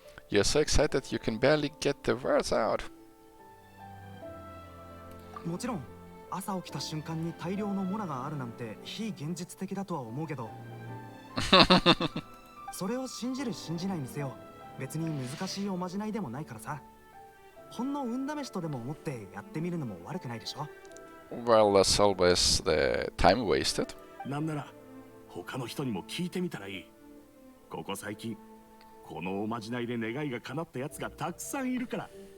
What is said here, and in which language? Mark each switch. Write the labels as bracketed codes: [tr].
[en] You're so excited you can barely get the words out. [ja] もちろん朝起きた瞬間に大量のモラがあるなんて非現実的だとは思うけどそれを信じる信じないにせよ、別に難しいおまじないでもないからさ。ほんの運試しとでも思ってやってみるのも悪くないでしょ。 [en] Well, that's always the time wasted. [ja] なんなら他の人にも聞いてみたらいい。ここ最近このおまじないで願いが叶ったやつがたくさんいるから。